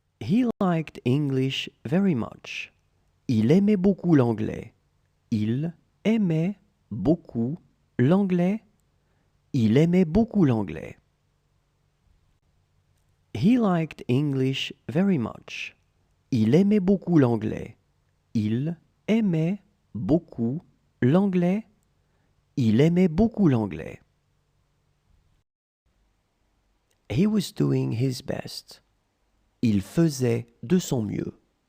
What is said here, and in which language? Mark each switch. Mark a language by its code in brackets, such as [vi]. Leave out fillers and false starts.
[en] He liked English very much. [fr] Il aimait beaucoup l'anglais. Il aimait beaucoup l'anglais. Il aimait beaucoup l'anglais. [en] He liked English very much. [fr] Il aimait beaucoup l'anglais. Il aimait beaucoup l'anglais. Il aimait beaucoup l'anglais. [en] He was doing his best. [fr] Il faisait de son mieux.